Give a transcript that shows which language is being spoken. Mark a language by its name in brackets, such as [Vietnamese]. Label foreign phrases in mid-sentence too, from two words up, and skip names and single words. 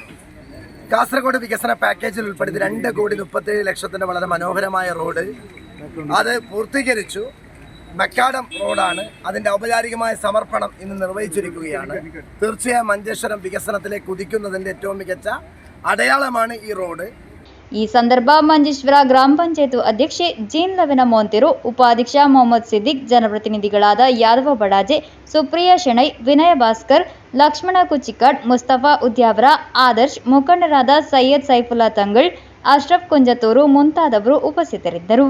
[Malayalam] കാസർഗോഡ് വികസന പാക്കേജിൽ ഉൾപ്പെടുത്തി 2 കോടി 37 ലക്ഷത്തിൻ്റെ വളരെ മനോഹരമായ റോഡ് അത് പൂർത്തീകരിച്ചു. മക്കാഡം റോഡാണ്. അതിൻ്റെ ഔപചാരികമായ സമർപ്പണം ഇന്ന് നിർവഹിച്ചിരിക്കുകയാണ്. തീർച്ചയായും മഞ്ചേശ്വരം വികസനത്തിലേക്ക് കുതിക്കുന്നതിൻ്റെ ഏറ്റവും മികച്ച അടയാളമാണ് ഈ റോഡ്. [Kannada] ಈ ಸಂದರ್ಭ ಮಂಜೇಶ್ವರ ಗ್ರಾಮ ಪಂಚಾಯತ್ ಅಧ್ಯಕ್ಷೆ ಜೀನ್ ಲವೆನ ಮೋಂತೆರು, ಉಪಾಧ್ಯಕ್ಷ ಮೊಹಮ್ಮದ್ ಸಿದ್ದಿಕ್, ಜನಪ್ರತಿನಿಧಿಗಳಾದ ಯಾದವ ಬಡಾಜೆ, ಸುಪ್ರಿಯಾ ಶೆಣೈ, ವಿನಯ ಭಾಸ್ಕರ್, ಲಕ್ಷ್ಮಣ ಕುಚಿಕಾಡ್, ಮುಸ್ತಫಾ ಉದ್ಯಾವರ, ಆದರ್ಶ್, ಮುಖಂಡರಾದ ಸೈಯದ್ ಸೈಫುಲ್ಲಾ ತಂಗಳ್, ಅಶ್ರಫ್ ಕುಂಜತೂರು ಮುಂತಾದವರು ಉಪಸ್ಥಿತರಿದ್ದರು.